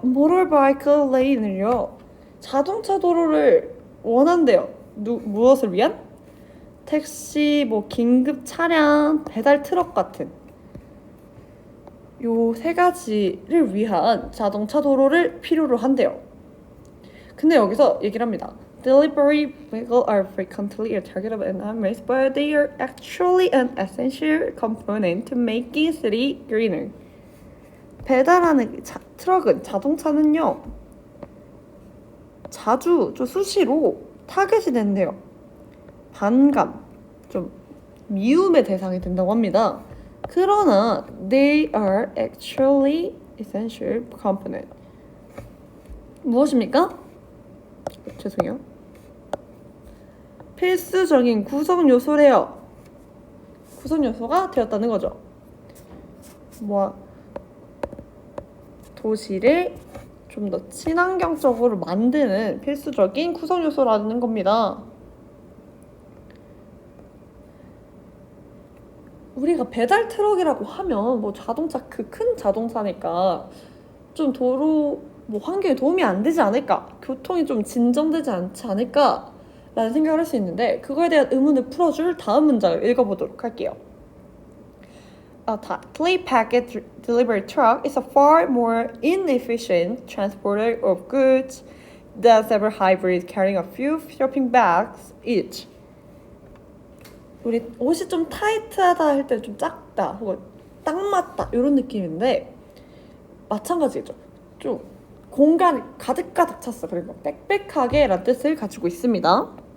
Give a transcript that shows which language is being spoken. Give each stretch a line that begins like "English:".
Korean: 모터바이크 레인을요. 자동차 도로를 원한대요. 무엇을 위한? 택시, 긴급 차량, 배달 트럭 같은 요 세 가지를 위한 자동차 도로를 필요로 한대요. 근데 여기서 얘기를 합니다.
English: Delivery vehicles are frequently a target of enemies, but they are actually an essential component to making city greener.
Korean: 배달하는 트럭은, 자동차는요, 자주, 좀 수시로 타겟이 된대요. 반감, 좀 미움의 대상이 된다고 합니다. 그러나
English: they are actually essential component.
Korean: 무엇입니까? 죄송해요. 필수적인 구성 요소래요. 구성 요소가 되었다는 거죠. 도시를 좀 더 친환경적으로 만드는 필수적인 구성 요소라는 겁니다. 우리가 배달 트럭이라고 하면 뭐 자동차 그 큰 자동차니까 좀 도로 뭐 환경에 도움이 안 되지 않을까? 교통이 좀 진정되지 않지 않을까? 라는 생각을 할 수 있는데 그거에 대한 의문을 풀어줄 다음 문장을 읽어보도록 할게요.
English: A tightly packed delivery truck is a far more inefficient transporter of goods than several hybrids carrying a few shopping bags each.
Korean: 우리 옷이 좀 타이트하다 할 때 좀 작다 혹은 딱 맞다 이런 느낌인데 마찬가지죠. 좀 공간이 가득가득 찼어. 그리고 빽빽하게 라는 뜻을 가지고 있습니다.